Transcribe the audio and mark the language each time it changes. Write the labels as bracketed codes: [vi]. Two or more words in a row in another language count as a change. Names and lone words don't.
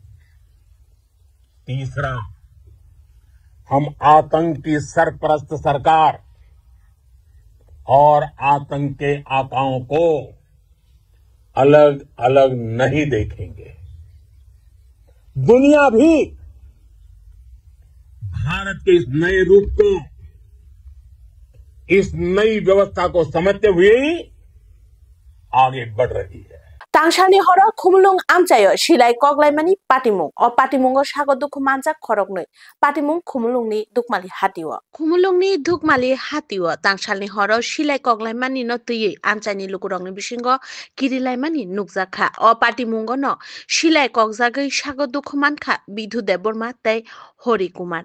[hi] तीसरा हम आतंक की सरपरस्त सरकार और आतंक के आकाओं को अलग अलग नहीं देखेंगे दुनिया भी भारत के इस नए रूप को इस नई व्यवस्था को समझते हुए ही आगे बढ़ रही है [trp] Tangshani horo khumulung amchayo silai koklaimani patimung o patimungo sago dukhu manjak khoroknoi patimung khumulung ni dukmali hatiwo khumulung ni dukmali hatiwo tangshani horo silai koklaimani no tui amchani lukurong ni bisingo kirilaimani nukjakha o patimungo no silai kokjagai sago dukhu mankha Bidhu Deborma tei Hori Kumar